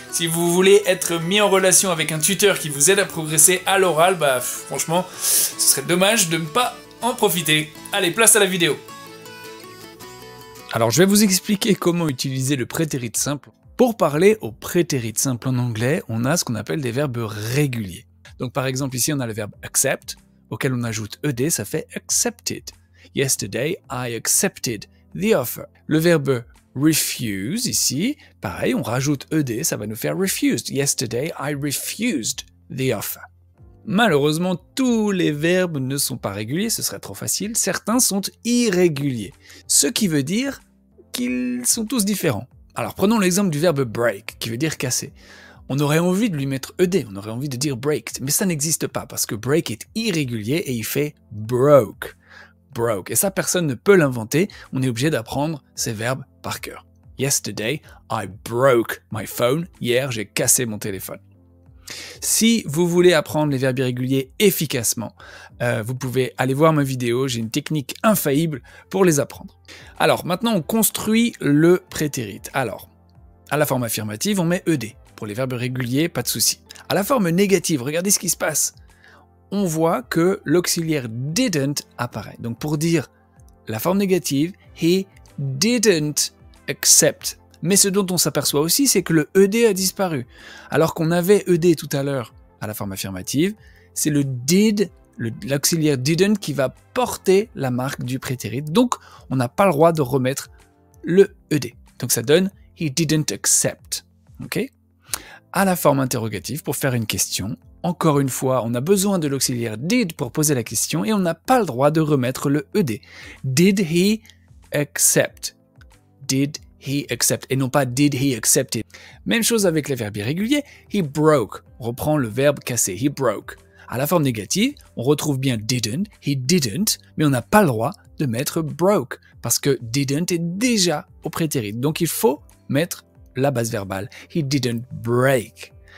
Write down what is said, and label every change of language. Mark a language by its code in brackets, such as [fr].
[fr] Si vous voulez être mis en relation avec un tuteur qui vous aide à progresser à l'oral, franchement, ce serait dommage de ne pas en profiter. Allez, place à la vidéo. Alors je vais vous expliquer comment utiliser le prétérit simple. Pour parler au prétérit simple en anglais, on a ce qu'on appelle des verbes réguliers. Donc par exemple ici on a le verbe accept, auquel on ajoute ed, ça fait accepted. [en] Yesterday I accepted the offer. [fr] Le verbe refuse ici, pareil, on rajoute ed, ça va nous faire refused. [en] Yesterday I refused the offer. [fr] Malheureusement, tous les verbes ne sont pas réguliers, ce serait trop facile. Certains sont irréguliers, ce qui veut dire qu'ils sont tous différents. Alors prenons l'exemple du verbe break, qui veut dire casser. On aurait envie de lui mettre ed, on aurait envie de dire breaked, mais ça n'existe pas parce que break est irrégulier et il fait broke. Broke. Et ça, personne ne peut l'inventer, on est obligé d'apprendre ces verbes par cœur. [en] Yesterday, I broke my phone. [fr] Hier, j'ai cassé mon téléphone. Si vous voulez apprendre les verbes irréguliers efficacement, vous pouvez aller voir ma vidéo, j'ai une technique infaillible pour les apprendre. Alors, maintenant on construit le prétérit. Alors, à la forme affirmative, on met ed. Pour les verbes réguliers, pas de souci. À la forme négative, regardez ce qui se passe. On voit que l'auxiliaire didn't apparaît. Donc pour dire la forme négative, [en] he didn't accept. [fr] Mais ce dont on s'aperçoit aussi, c'est que le ed a disparu. Alors qu'on avait ed tout à l'heure à la forme affirmative, c'est le did, l'auxiliaire didn't qui va porter la marque du prétérit. Donc, on n'a pas le droit de remettre le ed. Donc ça donne [en] he didn't accept. [fr] Okay? À la forme interrogative, pour faire une question, encore une fois, on a besoin de l'auxiliaire did pour poser la question et on n'a pas le droit de remettre le ed. [en] Did he accept? Did he accept, [fr] et non pas [en] did he accept it. [fr] Même chose avec les verbes irréguliers, [en] he broke, [fr] on reprend le verbe casser, he broke. À la forme négative, on retrouve bien didn't, [en] he didn't, [fr] mais on n'a pas le droit de mettre broke, parce que didn't est déjà au prétérit, donc il faut mettre la base verbale, [en] he didn't break.